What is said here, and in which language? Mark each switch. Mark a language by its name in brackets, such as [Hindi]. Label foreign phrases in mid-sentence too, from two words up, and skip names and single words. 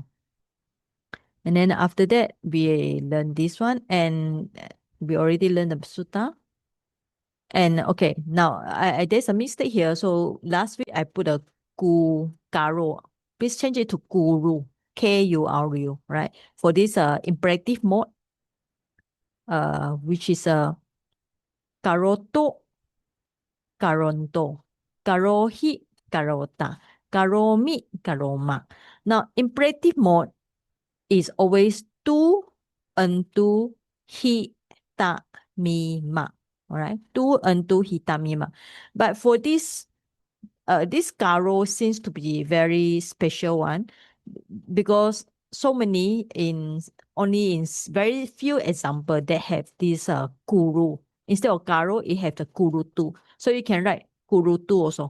[English] And then after that, we learn this one and we already learned the Sutta. And okay, now there's a mistake here. So last week I put a karo. Please change it to guru, Kuru, right? For this imperative mode, which is [Pali] karoto, karonto, karohi, karota, karomi, karoma. [English] Now imperative mode is always tu, [Pali] untu, hi, ta, mi, ma. [English] All right, tu, [Pali] untu, hi, ta, mi, ma. [English] But for this karo seems to be very special one because so many only in very few example that have this guru. Instead of karo, it have the [Pali] guru tu. [English] So you can write [Pali] guru tu [English] also.